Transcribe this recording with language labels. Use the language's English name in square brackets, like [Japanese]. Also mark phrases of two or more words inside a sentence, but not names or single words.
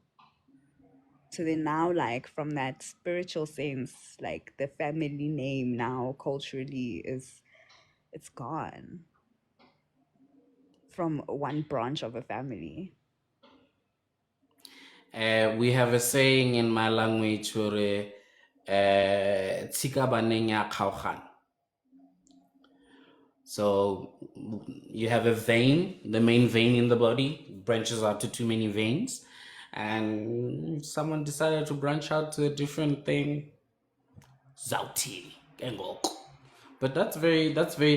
[English] So then now, like from that spiritual sense, like the family name now culturally it's gone from one branch of a family. We have a saying in my language where [Tswana] "Tsika baneng ya kgaogana." [English] So you have a vein, the main vein in the body branches out to too many veins, and someone decided to branch out to a different thing. Zauti, engoko. But that's very.